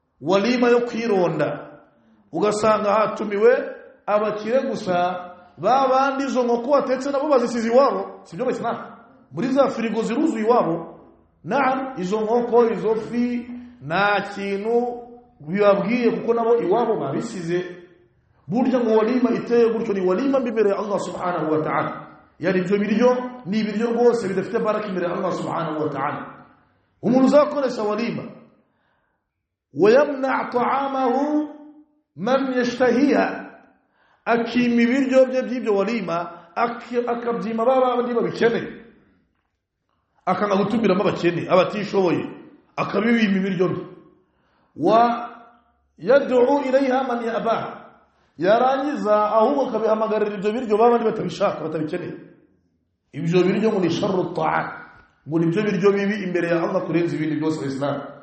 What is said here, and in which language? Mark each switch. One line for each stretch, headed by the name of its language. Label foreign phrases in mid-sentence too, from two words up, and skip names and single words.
Kinyarwanda: Walima yo kwironda ugasanga hatumiwe abakire gusa babandi zo nkoko watetse nabo bazisize iwabo sibyo Islam muri za firigo ziruzuye iwabo naam izo nkoko izo fi nta kintu bibabwiye kuko nabo iwabo babisize burya ngo walima iteye gutyo ni walima mbere ya Allah
Arabic: سبحانه وتعالى
Kinyarwanda: yani ibyo biryo ni ibiryo rwose bidafite baraka imbere ya Allah
Arabic: سبحانه وتعالى
Kinyarwanda: umuntu uzakoresha walima
Arabic: ويمنع طعامه من يشتهيها
Kinyarwanda: akima ibiryo bye by'ibyo walima akabyima babandi babikeneye akanga gutumiramo abakene abatishoboye akabibima ibiryo bye
Arabic: ويدعو إليها من يأباها
Kinyarwanda: yarangiza ahubwo akabihamagarira ibyo biryo babandi batabishaka batabikeneye ibyo biryo ngo ni
Arabic: شر طعام
Kinyarwanda: ngo ni ibyo biryo bibi imbere ya Allah kurenza ibindi byose Islam